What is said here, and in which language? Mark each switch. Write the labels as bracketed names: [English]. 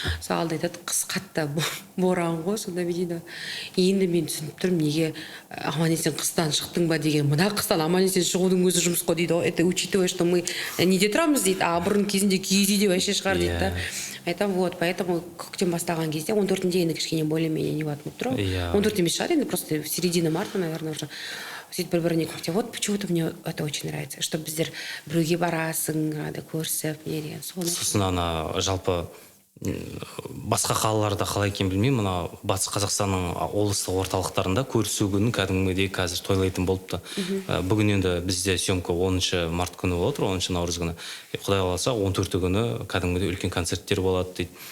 [Kazakh] Мысалы айтады, қыс қатты боран ғой, сонда мен дейді. Енді мен түсініп тұрмын, неге аман есен қыстан шықтың ба деген. Мына қыстан аман есен шығудың өзі жұмыс қой дейді. [Russian] Это учитывая, что мы [Kazakh] неде тұрамыз дейді, а бұрын кезінде киіз үйде [Russian] вообще [Kazakh] шығар дейді да. Айтам, [Russian] вот, поэтому [Kazakh] көктем бастаған кезде 14-нде енді кішкене [Russian] более-менее [Kazakh] не болып тұр. 14 емес шығар, енді [Russian] просто в середине марта, наверное, уже [Kazakh] сөйтіп бір-біріне көктем. [Russian] Вот почему-то мне это очень нравится, что [Kazakh] біздер біреуге барасың, көрісіп, не деген. Сосын ана жалпы басқа қалаларда қалай екенін білмеймін, мына батыс Қазақстанның облыстық орталықтарында көрісу күнін кәдімгідей қазір тойлайтын болыпты. Бүгін енді бізде съемка 10 март күні болып отыр, 10 наурыз күні. Құдай қаласа 14 күні кәдімгідей үлкен концерттер болады дейді.